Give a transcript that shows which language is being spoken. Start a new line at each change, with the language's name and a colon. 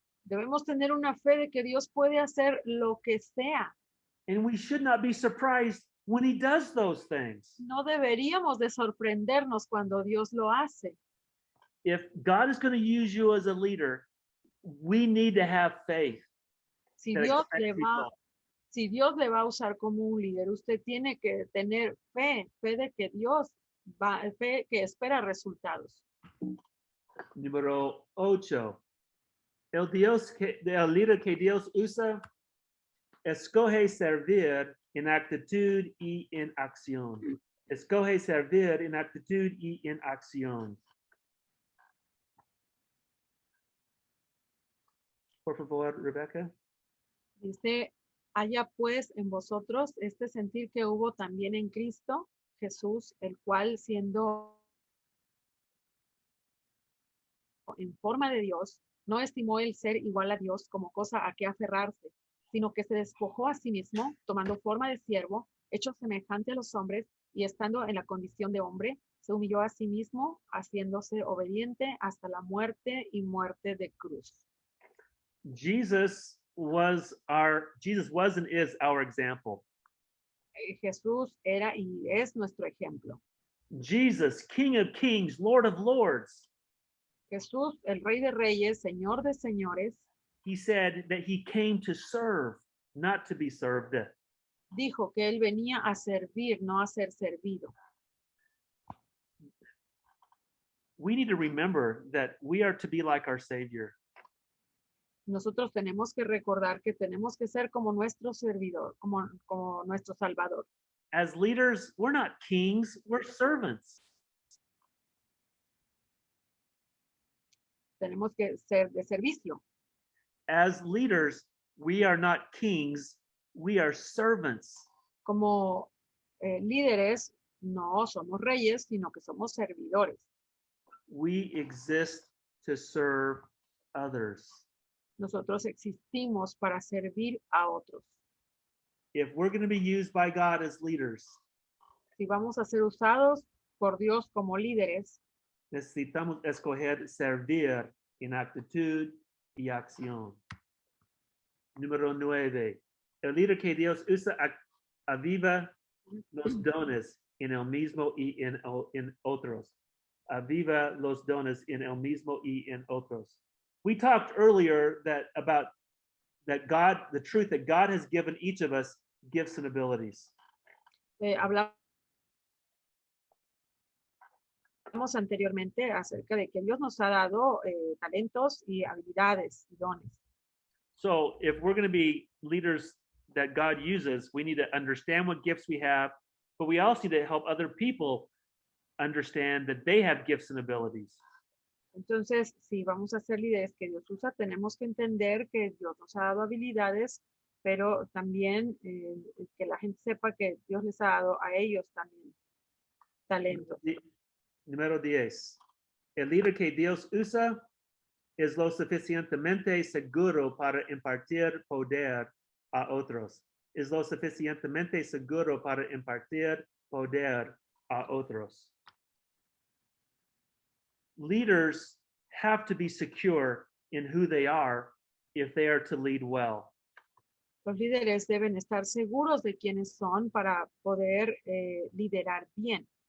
Spanish: Debemos tener una fe de que Dios puede hacer lo que sea.
English: And we should not be surprised when he does those things.
Spanish: No deberíamos de sorprendernos cuando Dios lo hace.
English: If God is going to use you as a leader, we need to have faith.
Spanish: Si
English: that
Spanish: Dios,
English: expects results.
Spanish: si Dios le va a usar como un líder, usted tiene que tener fe de que Dios fe que espera resultados. Número 8. El líder que Dios usa escoge servir en actitud y en acción. Escoge servir en actitud y en acción. Por favor, Rebecca. Dice, haya pues en vosotros este sentir que hubo también en Cristo Jesús, el cual siendo en forma de Dios, no estimó el ser igual a Dios como cosa a que aferrarse, sino que se despojó a sí mismo, tomando forma de siervo, hecho semejante a los hombres, y estando en la condición de hombre, se humilló a sí mismo, haciéndose obediente hasta la muerte y muerte de cruz.
English: Jesus was and is our example.
Spanish: Jesús era y es nuestro ejemplo.
English: Jesus, King of Kings, Lord of Lords.
Spanish: Jesús, el Rey de Reyes, Señor de Señores,
English: He said that he came to serve, not to be served.
Spanish: dijo que él venía a servir, no a ser servido.
English: We need to remember that we are to be like our Savior.
Spanish: Nosotros tenemos que recordar que tenemos que ser como nuestro servidor, como nuestro Salvador.
English: As leaders, we're not kings, we're servants.
Spanish: Tenemos que ser de servicio.
English: As leaders, we are not kings, we are servants.
Spanish: Como líderes, no somos reyes, sino que somos servidores.
English: We exist to serve others.
Spanish: Nosotros existimos para servir a otros.
English: If we're going to be used by God as leaders,
Spanish: Si vamos a ser usados por Dios como líderes, necesitamos escoger servir en actitud y acción. Número 9. El líder que Dios usa aviva los dones en el mismo y en otros. Aviva los dones en el mismo y en otros.
English: We talked earlier about God, the truth that God has given each of us gifts and abilities.
Spanish: hablamos anteriormente acerca de que Dios nos ha dado talentos y habilidades y dones.
English: So if we're going to be leaders that God uses, we need to understand what gifts we have, but we also need to help other people understand that they have gifts and abilities.
Spanish: Entonces, si vamos a ser líderes que Dios usa, tenemos que entender que Dios nos ha dado habilidades, pero también que la gente sepa que Dios les ha dado a ellos también talentos. Número 10. El líder que Dios usa es lo suficientemente seguro para impartir poder a otros. Es lo suficientemente seguro para impartir poder a otros.
English: Leaders have to be secure in who they are if they are to lead well.
Spanish: Los líderes deben estar seguros de quiénes son para poder liderar bien.